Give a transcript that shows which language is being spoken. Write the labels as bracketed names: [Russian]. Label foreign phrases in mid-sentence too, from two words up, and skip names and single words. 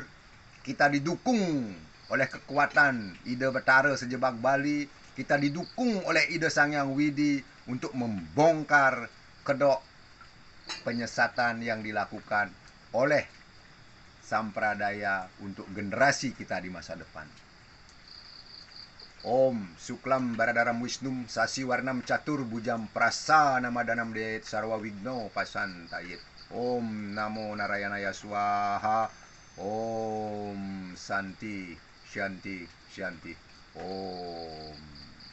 [Indonesian] Kita didukung oleh kekuatan Ida Betara Sejebak Bali. Kita didukung oleh Ida Sangyang Widi untuk membongkar kedok penyesatan yang dilakukan oleh sampradaya untuk generasi kita di masa depan. [Sanskrit] Om Suklam Baradaram Wisnum Sasi Warnam Catur Bujam Prasa Namadanam Dayat Sarwa Wigno Pasan Tayit. Om Namo Narayanaya Swaha. Om Santi Shanti Shanti. Om